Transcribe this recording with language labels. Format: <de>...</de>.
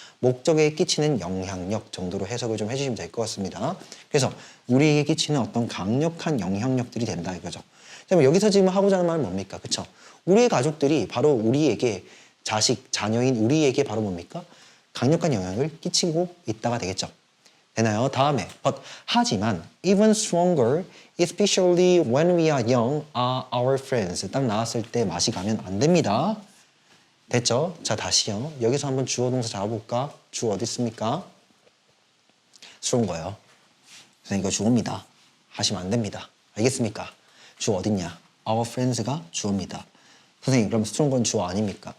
<ko>목적에 끼치는 영향력 정도로 해석을 좀 해주시면 될 것 같습니다. 그래서 우리에게 끼치는 어떤 강력한 영향력들이 된다 이거죠. 그럼 여기서 지금 하고자 하는 말은 뭡니까? 그쵸? 우리의 가족들이 바로 우리에게 자녀인 우리에게 바로 뭡니까? 강력한 영향을 끼치고 있다가 되겠죠. 되나요? 다음에 하지만</ko> <en>even stronger, especially when we are young, are our friends.</en> <ko>딱 나왔을 때 맛이 가면 안 됩니다. 됐죠? 자, 다시요. 여기서 한번 주어 동사 잡아볼까? 주어 어디 있습니까? stronger. 선생님 이거 주어입니다. 하시면 안 됩니다. 알겠습니까? 주어 어딨냐?</ko> <en>our friends</en> <ko>가 주어입니다. 선생님 그럼 stronger 주어 아닙니까?</ko>